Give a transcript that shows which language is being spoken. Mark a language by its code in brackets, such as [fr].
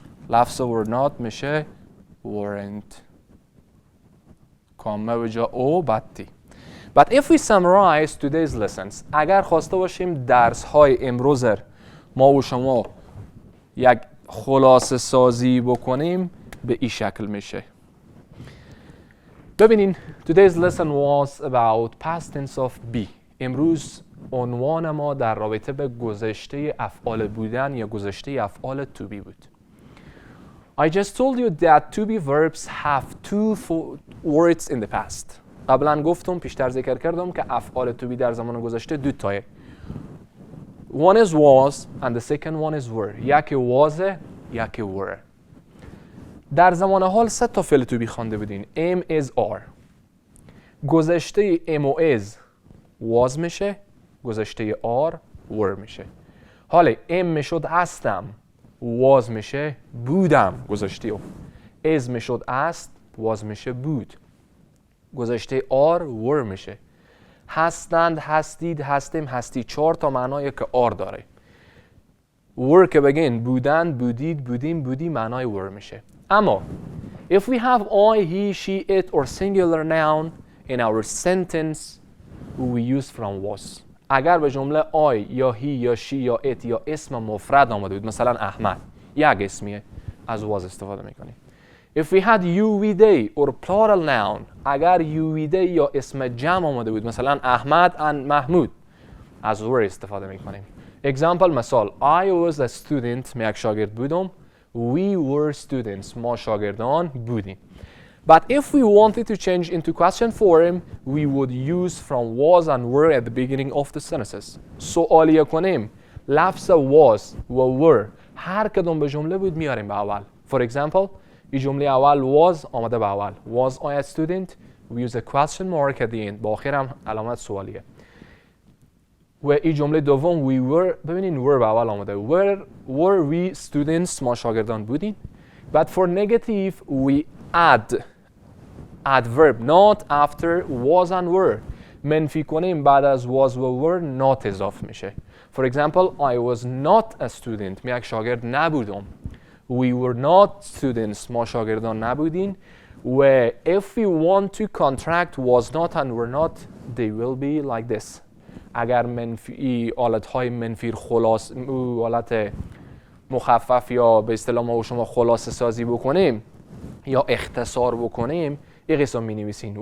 [fa] لفظ were not میشه weren't. کامه به جای او بدی. [en] But if we summarize today's lessons, [fa] اگر خواسته باشیم درس های امروز ما و شما یک خلاصه سازی بکنیم به این شکل میشه. ببینین [en] today's lesson was about past tense of be. [fa] امروز عنوان ما در رابطه به گذشته افعال بودن یا گذشته افعال to be بود. [en] I just told you that to be verbs have two words in the past. [fa] قبلا گفتم پیشتر ذکر کردم که افعال to be در زمان گذشته دو تایه. [en] One is was and the second one is were. [fa] یکی was یکی were. در زمان حال سه تا فعل to be خوانده بودین. [en] am is are. [fa] گذشته am و is was میشه، گذشته are were میشه. حالا am میشد هستم، was میشه بودم گذشته او. is میشد است، was میشه بود. گذشته are were میشه. هستند، هستید، هستیم، هستی. 4 تا معنای که are داره. were که بگین بودند، بودید، بودیم، بودی معنای were میشه. [en] اما if we have I, he, she, it or singular noun in our sentence we use from was. [fa] اگر به جمله I یا he یا she یا it یا اسم مفرد آمده بود، مثلا احمد یک اسمیه، از was استفاده میکنیم. [en] If we had you, we, they or plural noun, [fa] اگر you, we, they یا اسم جمع آمده بود، مثلا احمد and محمود، از were استفاده میکنیم. [en] Example مثال I was a student، [fa] من یک شاگرد بودم. [en] We were students، [fa] ما شاگردان بودیم. [en] But if we wanted to change into question form, we would use from was and were at the beginning of the sentences. [fa] سوالیه کنیم لفظ was و were هر کدوم به جمله بود میاریم به اول. [en] For example [fa] این جمله اول was آمده به اول. [en] Was I a student? We use a question mark at the end. [fa] با آخر هم علامت سوالیه. و این جمله دوم we were، ببینین were به اول آمده. [en] Were we students؟ [fa] ما شاگردان بودیم. [en] But for negative we add adverb not after was and were. [fa] منفی کنیم بعد از was و were not اضافه میشه. [en] For example I was not a student. [fa] من یک شاگرد نبودم. [en] We were not students. [fa] ما شاگردان نبودیم. [en] و if we want to contract was not and were not, they will be like this. [fa] اگر منفی حالت‌های منفی خلاص حالت مخفف یا به اصطلاح ما و شما خلاصه سازی بکنیم یا اختصار بکنیم این قسم می نویسین.